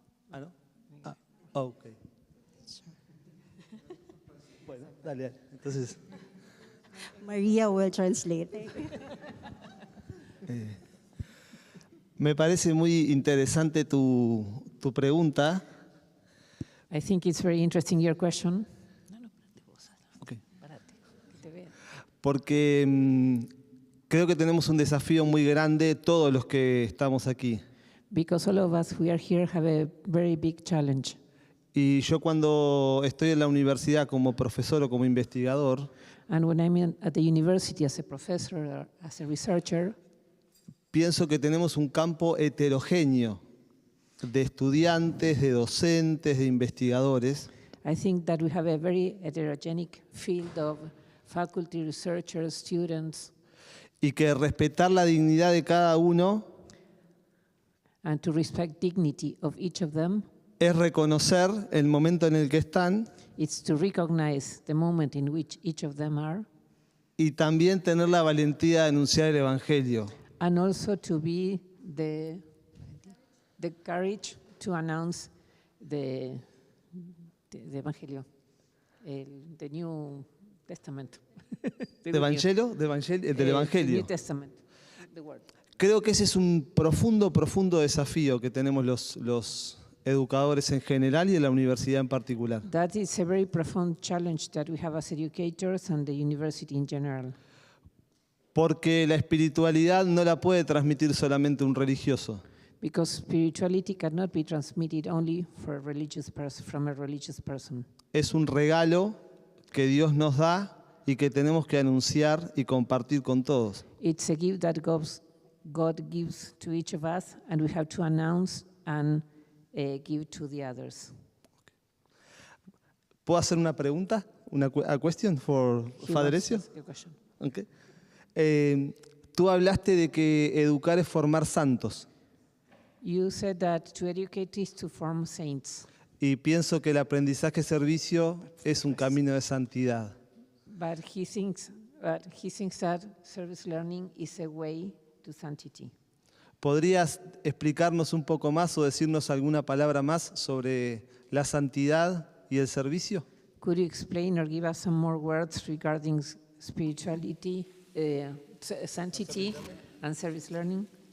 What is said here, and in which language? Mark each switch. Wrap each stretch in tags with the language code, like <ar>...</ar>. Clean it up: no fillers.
<es>¿Ah, no? Ah, ok. Bueno, dale. Entonces...</es> <en>Maria will translate.</en> <es>Me parece muy interesante tu pregunta.</es> <en>I think it's very interesting your question. Okay.</en> <es>Porque creo que tenemos un desafío muy grande todos los que estamos aquí.</es> <en>Because all of us who are here have a very big challenge.</en> <es>Y yo cuando estoy en la universidad como profesor o como investigador,</es> <en>and when I'm at the university as a professor or as a researcher,</en> <es>pienso que tenemos un campo heterogéneo de estudiantes, de docentes, de investigadores.</es> <en>I think that we have a very heterogenic field of faculty, researchers, students.</en> <es>Y que respetar la dignidad de cada uno</es> <en>and to respect dignity of each of them</en> <es>es reconocer el momento en el que están</es> <en>it's to recognize the moment in which each of them are</en> <es>y también tener la valentía de anunciar el Evangelio.</es> <en>And also to be the courage to announce the Evangelio, the New Testament.</en> <es>¿De Evangelio? Del Evangelio.</es> <en>New Testament, the word.</en> <es>Creo que ese es un profundo desafío que tenemos los educadores en general y en la universidad en particular.</es> <en>That is a very profound challenge that we have as educators and the university in general.</en> <es>Porque la espiritualidad no la puede transmitir solamente un religioso.</es> <en>Because spirituality cannot be transmitted only from a religious person.</en> <es>Es un regalo que Dios nos da y que tenemos que anunciar y compartir con todos.</es> <en>It's a gift that God gives to each of us, and we have to announce and give to the others.</en> <es>¿Puedo hacer una pregunta?</es> <en>A question for Father Ezio? Okay.</en> <es>Tú hablaste de que educar es formar santos.</es> <en>You said that to educate is to form saints.</en> <es>Y pienso que el aprendizaje servicio es un camino de santidad.</es> <en>But he thinks that service learning is a way to sanctity.</en> <es>¿Podrías explicarnos un poco más o decirnos alguna palabra más sobre la santidad y el servicio?</es> <en>Could you explain or give us some more words regarding spirituality, sanctity and service learning?</en>